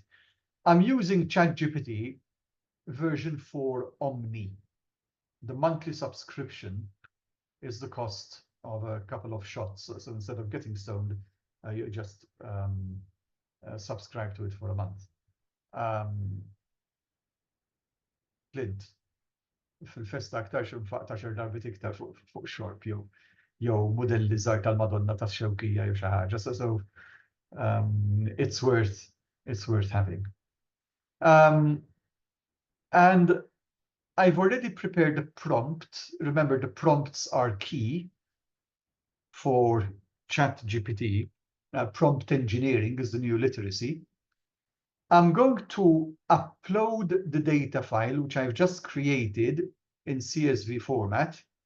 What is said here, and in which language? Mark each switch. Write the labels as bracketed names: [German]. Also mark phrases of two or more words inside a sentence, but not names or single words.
[English] I'm using ChatGPT version 4 Omni. The monthly subscription is the cost of a couple of shots. So instead of getting stoned, you just subscribe to it for a month. [Maltese] Clint, fil-festa aktar xar darbit iktar fuq xorb jew modelli żgħar tal-Madonna tax-Xewkija jew xi ħaġa. [English] So it's worth having. And I've already prepared a prompt. Remember, the prompts are key for ChatGPT. Prompt engineering is the new literacy. I'm going to upload the data file, which I've just created in CSV format.